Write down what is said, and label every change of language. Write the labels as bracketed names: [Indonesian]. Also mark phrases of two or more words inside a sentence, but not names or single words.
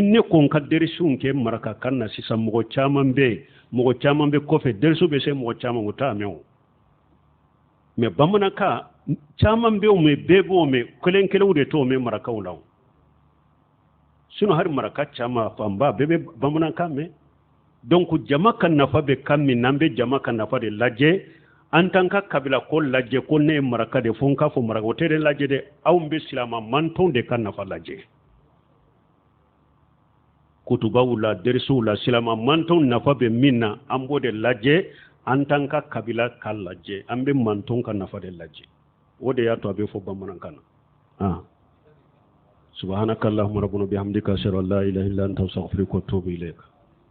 [Bambara] ne ko n ka dɛrɛsiw kɛ marakakan na sisan mɔgɔ caman bɛ kɔfɛ dɛrɛsiw bɛ se mɔgɔ caman o t'a mɛn o mɛ bamanankan caman bɛ o mɛn bɛɛ b'o mɛn kelen kelenw de t'o mɛn marakaw la sinon hari maraka caman fanba bɛɛ bɛ bamanankan mɛn donc jama ka nafa bɛ kan min n'an bɛ jama ka nafa de lajɛ an t'an ka kabila ko lajɛ ko ne ye maraka de fo n k'a fɔ maraka o tɛ de lajɛ dɛ aw bɛ silama mantɔnw de ka nafa lajɛ kutubaw la dɛrɛsiw la silama mantɔnw nafa bɛ min na an b'o de lajɛ an t'an ka kabila ka lajɛ an bɛ mantɔnw ka nafa de lajɛ o de y'a to a bɛ fɔ bamanankan na [Arabic] سبحانك اللهم ربنا بحمدك أشهد أن لا إله إلا أنت أستغفرك وأتوب إليك